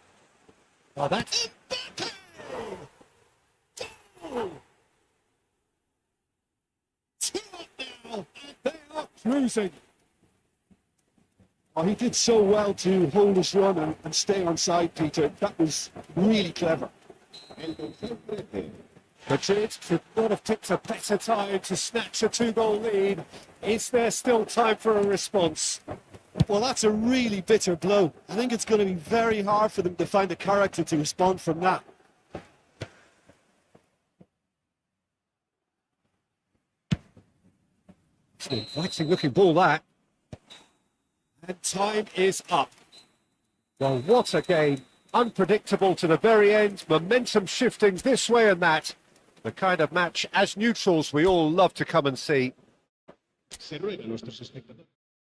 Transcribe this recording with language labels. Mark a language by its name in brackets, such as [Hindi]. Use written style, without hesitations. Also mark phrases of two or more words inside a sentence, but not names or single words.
[English] Oh, that's... Goal! 2 up now, and they are cruising. Oh, he did so well to hold his run and stay on side, Peter. That was really clever. [Spanish] El dorsal 13. [English] Madrid could not have picked a better time to snatch a two-goal lead. Is there still time for a response? Well, that's a really bitter blow. I think it's going to be very hard for them to find the character to respond from that. It's an inviting looking ball, that. And time is up. Well, what a game. Unpredictable to the very end. Momentum shifting this way and that. The kind of match, as neutrals, we all love to come and see. [Spanish] Se ruega a nuestros espectadores.